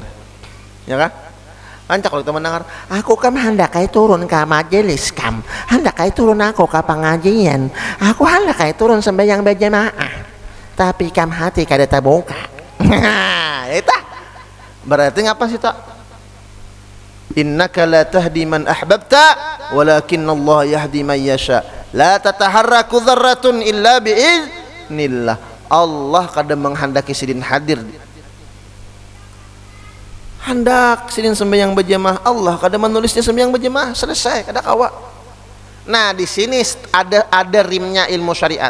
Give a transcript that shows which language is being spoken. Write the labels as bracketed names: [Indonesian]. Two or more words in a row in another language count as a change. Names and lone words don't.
[Banjar] Ya kah? Ancak kalau kita mendengar, aku kam hendak kai turun ke majelis kam, hendak kai turun aku ke pengajian, aku hendak kai turun sembahyang berjamaah, tapi kam hati kada terbuka. Itu berarti ngapa sih tak? [Arabic] إنك لا تهدي من أحببت ولكن الله يهدي من يشاء. لا تتحرك ذرة إلا بإذن الله. [Banjar] Allah kadang menghendaki sidin hadir. Hendak sidin sembahyang berjamaah, Allah kadang menulisnya sembahyang berjamaah, selesai kada kawa. Nah, di sini ada rimnya ilmu syariat.